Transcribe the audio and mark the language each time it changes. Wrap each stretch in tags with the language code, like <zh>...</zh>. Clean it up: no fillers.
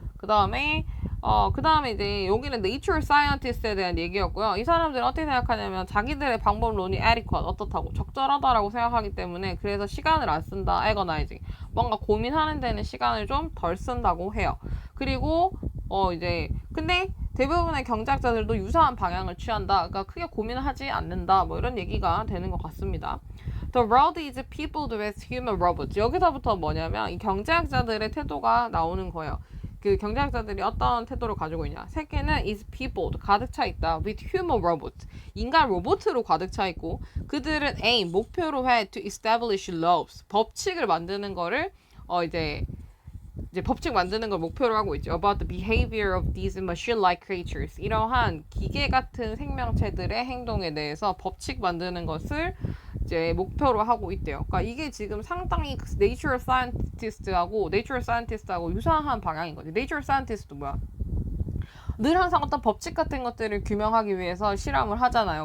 <ko>그 다음에 이제 여기는 nature scientist에 대한 얘기였고요. 이 사람들은 어떻게 생각하냐면 자기들의 방법론이 adequate, 어떻다고 적절하다라고 생각하기 때문에 그래서 시간을 안 쓴다, agonizing. 뭔가 고민하는 데는 시간을 좀 덜 쓴다고 해요. 그리고 이제 근데 대부분의 경제학자들도 유사한 방향을 취한다. 그러니까 크게 고민을 하지 않는다. 뭐 이런 얘기가 되는 것 같습니다.</ko> <en>The world is peopled with human robots.</en> <ko>여기서부터 뭐냐면 이 경제학자들의 태도가 나오는 거예요. 그 경제학자들이 어떤 태도를 가지고 있냐. 세계는</ko> <en>is peopled,</en> <ko>가득 차 있다.</ko> <en>with human robots.</en> <ko>인간 로봇으로 가득 차 있고 그들은 aim, 목표로 해</ko> <en>to establish laws.</en> <ko>법칙을 만드는 거를 이제 법칙 만드는 걸 목표로 하고 있죠.</ko> <en>About the behavior of these machine-like creatures.</en> <ko>이러한 기계 같은 생명체들의 행동에 대해서 법칙 만드는 것을 이제 목표로 하고 있대요. 그러니까 이게 지금 상당히 Nature Scientist하고 유사한 방향인 거지. Nature Scientist도 뭐야? 늘 항상 어떤 법칙 같은 것들을 규명하기 위해서 실험을 하잖아요.</ko>